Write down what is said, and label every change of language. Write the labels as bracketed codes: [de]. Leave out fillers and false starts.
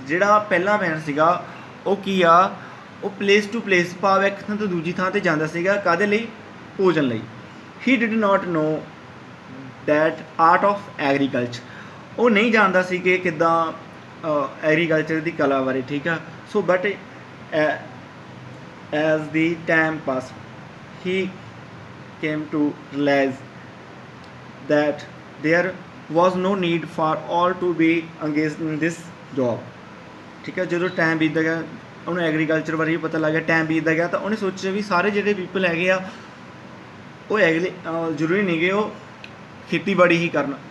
[pa] ਜਿਹੜਾ ਪਹਿਲਾ ਮੈਨ ਸੀਗਾ ਉਹ ਕੀ ਆ, ਉਹ ਪਲੇਸ ਟੂ ਪਲੇਸ ਭਾਵ ਇੱਕ ਥਾਂ ਤੋਂ ਦੂਜੀ ਥਾਂ 'ਤੇ ਜਾਂਦਾ ਸੀਗਾ, ਕਾਹਦੇ ਲਈ, ਭੋਜਨ ਲਈ। [en] he did not know that art of agriculture, [pa] ਉਹ ਨਹੀਂ ਜਾਣਦਾ ਸੀ ਕਿ ਕਿੱਦਾਂ ਐਗਰੀਕਲਚਰ ਦੀ ਕਲਾ ਬਾਰੇ, ਠੀਕ ਆ। [en] so but as the time passed he came to realize that there was no need for all to be engaged in this job, [pa] ਠੀਕ ਹੈ। ਜਦੋਂ ਟਾਈਮ ਬੀਤਦਾ ਗਿਆ ਉਹਨੂੰ ਐਗਰੀਕਲਚਰ ਬਾਰੇ ਵੀ ਪਤਾ ਲੱਗ ਗਿਆ, ਟਾਈਮ ਬੀਤਦਾ ਗਿਆ ਤਾਂ ਉਹਨੇ ਸੋਚਿਆ ਵੀ ਸਾਰੇ ਜਿਹੜੇ ਪੀਪਲ ਹੈਗੇ ਆ ਉਹ ਜ਼ਰੂਰੀ ਨਹੀਂ ਗੇ ਉਹ ਖੇਤੀਬਾੜੀ ਹੀ ਕਰਨ।